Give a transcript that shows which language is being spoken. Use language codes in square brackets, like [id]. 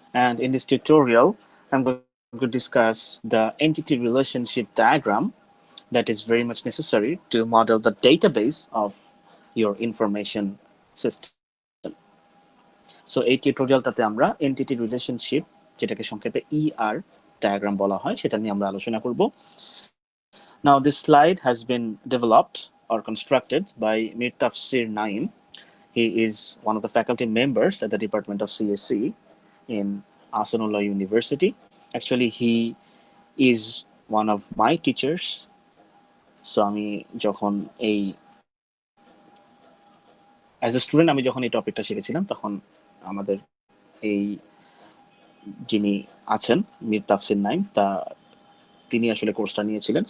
[en] And in this tutorial, I'm going to discuss the entity relationship diagram that is very much necessary to model the database of your information system. [bn] So এই টিউটোরিয়ালটাতে আমরা entity relationship যেটাকে সংক্ষেপে ER diagram বলা হয় সেটা নিয়ে আমরা আলোচনা করব। [en] Now this slide has been developed or constructed by Mir Tafsir Naim. He is one of the faculty members at the Department of CSC in Asanullah University. Actually, he is one of my teachers. [bn] So আমি যখন এই [en] as a student [bn] আমি যখন এই টপিকটা শিখেছিলাম তখন আমাদের এই যিনি আছেন মীর তাফসির নাইম তিনি আসলে কোর্সটা নিয়েছিলেন।